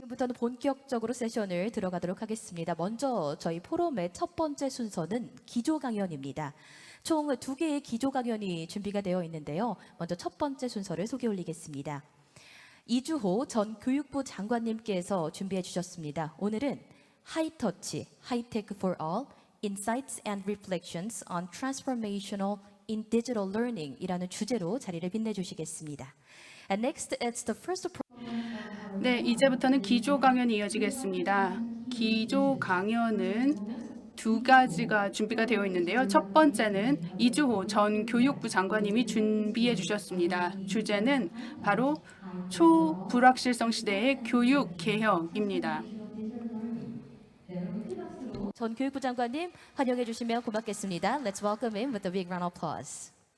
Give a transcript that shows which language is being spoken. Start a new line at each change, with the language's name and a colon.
Korean: 지금부터는 본격적으로 세션을 들어가도록 하겠습니다. 먼저 저희 포럼의 첫 번째 순서는 기조 강연입니다. 총 2개의 기조 강연이 준비가 되어 있는데요. 먼저 첫 번째 순서를 소개 올리겠습니다. 이주호 전 교육부 장관님께서 준비해 주셨습니다. 오늘은 하이터치, 하이테크 for all, Insights and Reflections on Transformational in Digital Learning 이라는 주제로 자리를 빛내주시겠습니다.
English: And next, it's the first.
Korean: 네, 이제부터는 기조 강연이 이어지겠습니다. 기조 강연은 2가지가 준비가 되어 있는데요. 첫 번째는 이주호 전 교육부 장관님이 준비해 주셨습니다. 주제는 바로 초불확실성 시대의 교육 개혁입니다. 전 교육부 장관님 환영해 주시면 고맙겠습니다.
English: Let's welcome him with a big round of applause.